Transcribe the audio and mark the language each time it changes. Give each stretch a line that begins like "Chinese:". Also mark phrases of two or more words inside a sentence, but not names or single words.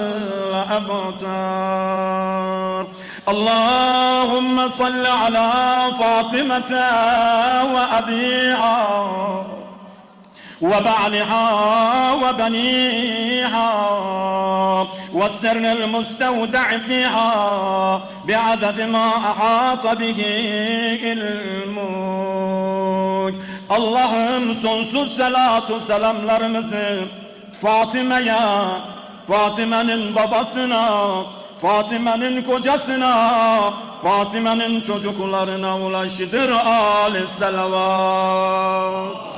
Arabic: الأبتر اللهم صل على فاطمة وأبيها وبعلها وبنيها والسر المستودع فيها بعدد ما أحاط به علمك.
Turkish: Allah'ım sonsuz salatu selamlarımızı Fatime'ye, Fatime'nin babasına, Fatime'nin kocasına, Fatime'nin çocuklarına ulaştır. Aleyhisselam.